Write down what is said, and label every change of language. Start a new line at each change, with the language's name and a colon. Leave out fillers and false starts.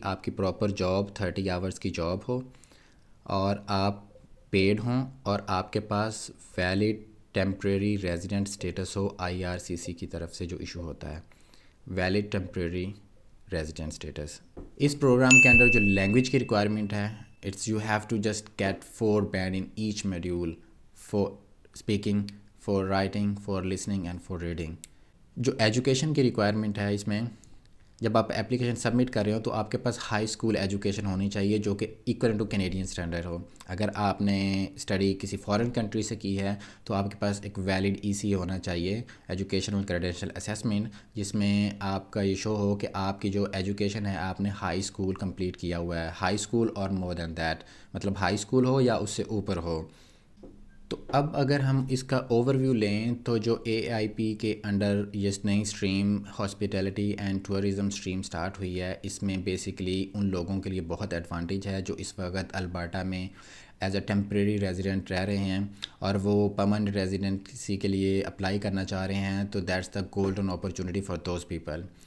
Urdu: آپ کی proper job 30 hours کی جاب ہو اور آپ پیڈ ہوں اور آپ کے پاس ویلڈ ٹیمپریری ریزیڈنٹ اسٹیٹس ہو IRCC کی طرف سے جو ایشو ہوتا ہے، ویلڈ ٹیمپریری ریزیڈنٹ اسٹیٹس. اس پروگرام کے اندر جو لینگویج کی ریکوائرمنٹ ہے
English: It's you have to just get 4 band in each module for speaking, for writing, for listening and for reading.
Urdu: جو ایجوکیشن کی ریکوائرمنٹ ہے اس میں، جب آپ اپلیکیشن سبمٹ کر رہے ہو تو آپ کے پاس ہائی اسکول ایجوکیشن ہونی چاہیے جو کہ ایکول ٹو کینیڈین اسٹینڈرڈ ہو. اگر آپ نے اسٹڈی کسی فارن کنٹری سے کی ہے تو آپ کے پاس ایک ویلڈ ECA ہونا چاہیے، ایجوکیشنل کریڈینشیل اسیسمنٹ، جس میں آپ کا یہ شو ہو کہ آپ کی جو ایجوکیشن ہے آپ نے ہائی اسکول کمپلیٹ کیا ہوا ہے، ہائی اسکول اور مور دین دیٹ، مطلب ہائی اسکول ہو یا اس سے اوپر ہو. تو اب اگر ہم اس کا اوور ویو لیں تو جو AIP کے انڈر یہ نئی stream hospitality and tourism stream start ہوئی ہے، اس میں بیسکلی ان لوگوں کے لیے بہت ایڈوانٹیج ہے جو اس وقت البرٹا میں ایز اے ٹیمپریری ریزیڈنٹ رہ رہے ہیں اور وہ پرماننٹ ریزیڈنسی کے لیے اپلائی کرنا چاہ رہے ہیں.
English: تو that's the golden opportunity for those people.